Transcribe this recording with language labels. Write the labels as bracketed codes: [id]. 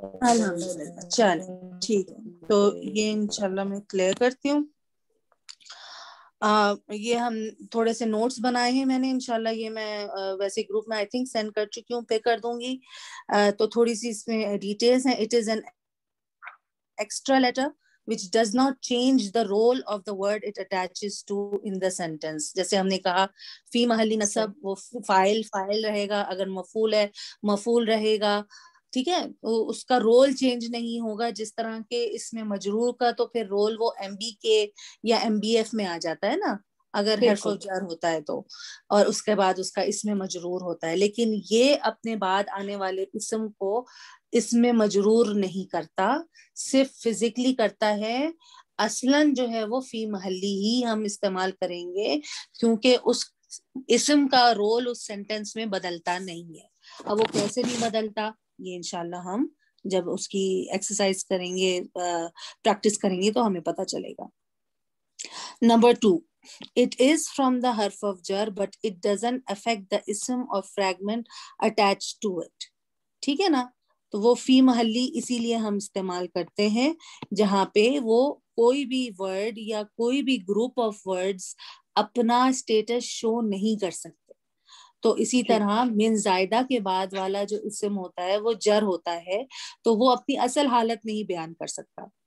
[ur] الحمدللہ, چلیں ٹھیک ہے. تو یہ انشاءاللہ میں کلیئر کرتی ہوں. یہ ہم تھوڑے سے نوٹس بنائے ہیں میں نے, انشاءاللہ یہ میں ویسے گروپ میں آئی تھنک سینڈ کر چکی ہوں, پے کر دوں گی. تو تھوڑی سی اس میں ڈیٹیلز ہیں. [en] It is an extra letter which does not change the role of the word it attaches to in the sentence. [ur] جیسے ہم نے کہا فی محلی نصب, وہ فاعل رہے گا, اگر مفعول ہے مفعول رہے گا, ٹھیک ہے. اس کا رول چینج نہیں ہوگا, جس طرح کے اس میں مجرور کا تو پھر رول وہ ایم بی کے یا ایم بی ایف میں آ جاتا ہے نا اگر حرف بالکل. جر ہوتا ہے تو, اور اس کے بعد اس کا اس میں مجرور ہوتا ہے. لیکن یہ اپنے بعد آنے والے اسم کو اس میں مجرور نہیں کرتا, صرف فزیکلی کرتا ہے. اصلاً جو ہے وہ فی محلی ہی ہم استعمال کریں گے کیونکہ اس اسم کا رول اس سینٹینس میں بدلتا نہیں ہے. اب وہ کیسے نہیں بدلتا یہ انشاءاللہ ہم جب اس کی ایکسرسائز کریں گے, پریکٹس کریں گے تو ہمیں پتہ چلے گا. [en] Number 2, it is from the harf of jar but it doesn't affect the ism or fragment attached to it. [ur] ٹھیک ہے نا. تو وہ فی محلی اسی لیے ہم استعمال کرتے ہیں جہاں پہ وہ کوئی بھی ورڈ یا کوئی بھی گروپ آف ورڈز اپنا اسٹیٹس شو نہیں کر سکتے. تو اسی طرح من زائدہ کے بعد والا جو اسم ہوتا ہے وہ جر ہوتا ہے, تو وہ اپنی اصل حالت نہیں بیان کر سکتا.